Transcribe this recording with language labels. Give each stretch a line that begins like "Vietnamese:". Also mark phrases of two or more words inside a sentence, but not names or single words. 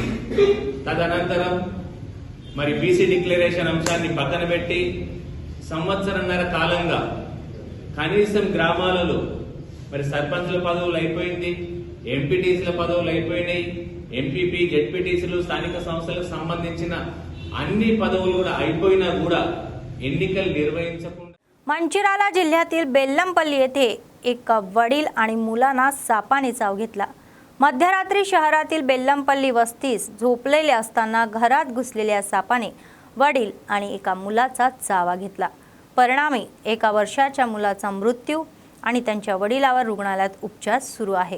Telugu: తదనంతరం మరి బీసీ డిక్లరేషన్ అంశాన్ని పక్కన పెట్టి సంవత్సరంన్నర కాలంగా కనీసం గ్రామాలలో మరి సర్పంచుల పదవులు అయిపోయింది, ఎంపీటీసీల పదవులు అయిపోయినాయి, ఎంపీపీ జెడ్పీటీసీలు స్థానిక సంస్థలకు సంబంధించిన అన్ని పదవులు కూడా అయిపోయినా కూడా ఎన్నికలు నిర్వహించకుండా
Marathi: मंचिराला जिल्ह्यातील बेल्लमपल्ली येथे एक वडील आणि मुलांना सापाने चाव घेतला। मध्यरात्री शहरातील बेल्लमपल्ली वस्तीस झोपलेले असताना घरात घुसलेल्या सापाने वडील आणि एका मुलाचा चावा घेतला। परिणामी 1 वर्षाच्या मुलाचा मृत्यू आणि त्यांच्या वडिलावर रुग्णालयात उपचार सुरू आहे।